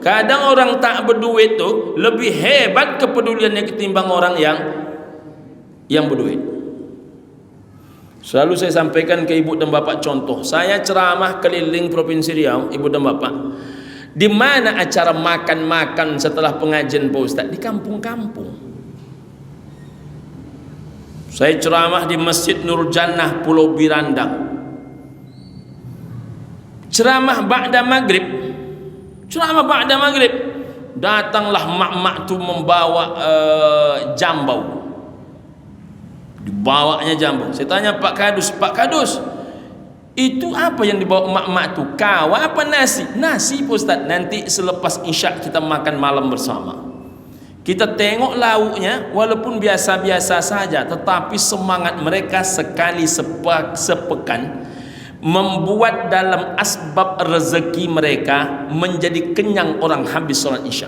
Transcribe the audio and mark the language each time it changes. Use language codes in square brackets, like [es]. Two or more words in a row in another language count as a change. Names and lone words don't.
[ms] Kadang orang tak berduit tu lebih hebat kepeduliannya ketimbang orang yang berduit. Selalu saya sampaikan ke ibu dan bapak contoh. Saya ceramah keliling Provinsi Riau, ibu dan bapak. Di mana acara makan-makan setelah pengajian Pak Ustaz? Di kampung-kampung. Saya ceramah di Masjid Nurul Jannah Pulau Birandang. Ceramah ba'da maghrib. Ceramah ba'da maghrib. Datanglah mak-mak tu membawa jambau. Dibawanya jambau. Saya tanya Pak Kadus, Pak Kadus, itu apa yang dibawa mak-mak tu? Kawa apa nasi? Nasi Pak Ustaz. Nanti selepas isyak kita makan malam bersama. Kita tengok lauknya, walaupun biasa-biasa saja, tetapi semangat mereka sekali sepekan membuat dalam asbab rezeki mereka menjadi kenyang orang habis sholat isyak.